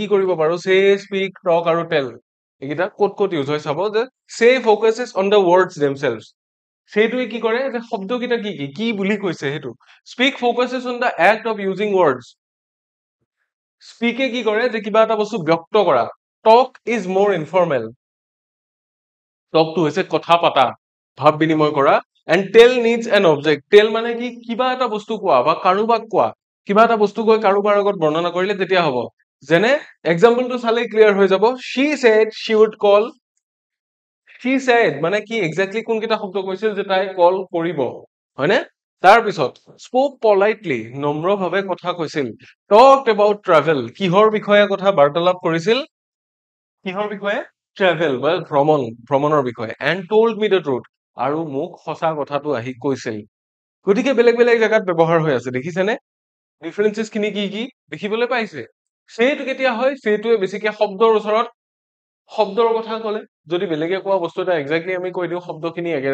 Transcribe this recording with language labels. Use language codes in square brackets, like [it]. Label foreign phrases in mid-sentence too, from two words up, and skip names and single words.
[as] কৰিব পাৰো [en] say speak talk [as] আৰু টেল এইকেইটা ক'ত ক'ত ইউজ হয় চাব যে [en] say focuses on the words themselves [as] সেইটোৱে কি কৰে যে শব্দকেইটা কি কি কি বুলি কৈছে সেইটো [en] speak focuses on the act of using words [as] স্পীকে কি কৰে যে কিবা এটা বস্তু ব্যক্ত কৰা [en] talk is more informal talk [as] হৈছে কথা পাতা ভাৱ বিনিময় কৰা [en] and tell needs an object tell [as] মানে কি কিবা এটা বস্তু কোৱা বা কাৰোবাক কোৱা কিবা এটা বস্তু কৈ কাৰোবাৰ আগত বৰ্ণনা কৰিলে তেতিয়া হ'ব যেনে এক্সাম্পলটো চালেই ক্লিয়াৰ হৈ যাব [en] she said she would call she said [as] মানে কি এক্স্যাক্টলি কোনকেইটা শব্দ কৈছিল যে তাই কল কৰিব হয়নে তাৰপিছত [en] spoke politely [as] নম্ৰভাৱে কথা কৈছিল [en] talked about travel [as] কিহৰ বিষয়ে কথা বাৰ্তালাপ কৰিছিল কিহৰ বিষয়ে ট্ৰেভেল বা ভ্ৰমণৰ বিষয়ে [en] and told me the [as] truth আৰু মোক সঁচা কথাটো আহি কৈছিল গতিকে বেলেগ বেলেগ জাগাত ব্যৱহাৰ হৈ আছে দেখিছেনে ডিফাৰেন্সেছ খিনি কি কি দেখিবলৈ পাইছে সেইটো কেতিয়া হয় সেইটোৱে বেছিকে শব্দৰ ওচৰত শব্দৰ কথা ক'লে যদি বেলেগে কোৱা বস্তু এটা এক্স্যাক্টলি আমি কৈ দিওঁ শব্দখিনি একে